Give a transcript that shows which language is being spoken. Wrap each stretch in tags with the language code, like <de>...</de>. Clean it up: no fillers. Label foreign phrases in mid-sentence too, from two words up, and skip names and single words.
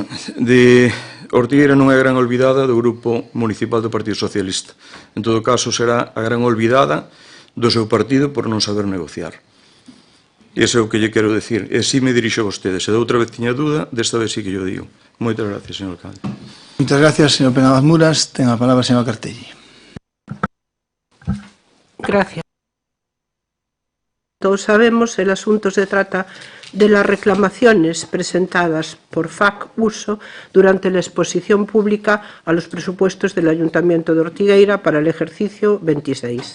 <gl>Ortigueira non é a gran olvidada do Grupo Municipal do Partido Socialista. En todo caso, será a gran olvidada do seu partido por non saber negociar. Ese é o que lle quero decir. E si me dirixo a vostede. Se de outra vez tiña dúda, desta vez sí que</gl> <es>yo digo.</es> <gl>Moitas gracias, señor alcalde. Moitas gracias, señor Penabas Muras. Ten a palabra, señor Cartelli.</gl> <es>Gracias. Todos sabemos, el asunto se trata de las reclamaciones presentadas por FAC Uso durante la exposición pública a los presupuestos del Ayuntamiento de Ortigueira para el ejercicio 26.</es>